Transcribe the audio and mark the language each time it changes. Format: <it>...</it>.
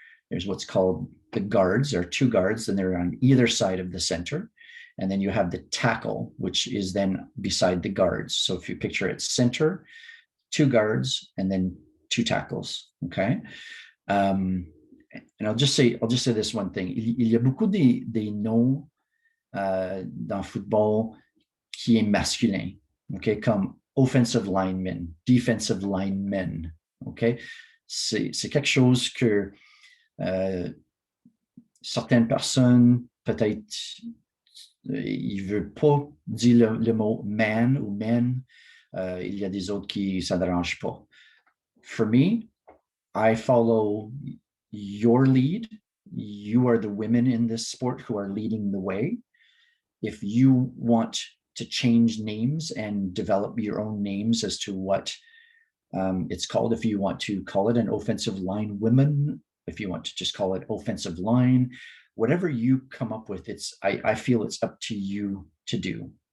<en>There's what's called the guards. There are 2 guards, and they're on either side of the center. And then you have the tackle, which is then beside the guards. So if you picture it, center, 2 guards, and then 2 tackles, okay? And I'll just say this one thing.</en> <fr>Il y a beaucoup des noms dans football qui est masculin, okay? Comme offensive lineman, defensive lineman, okay? C'est quelque chose que certaines personnes, peut-être, ils ne veulent pas dire le mot man ou men. Il y a des autres qui ne ça dérange pas.</fr> <en>For me, I follow your lead. You are the women in this sport who are leading the way. If you want to change names and develop your own names as to what it's called, if you want to call it an offensive line women, if you want to just call it offensive line, whatever you come up with, I feel it's up to you to do.</en>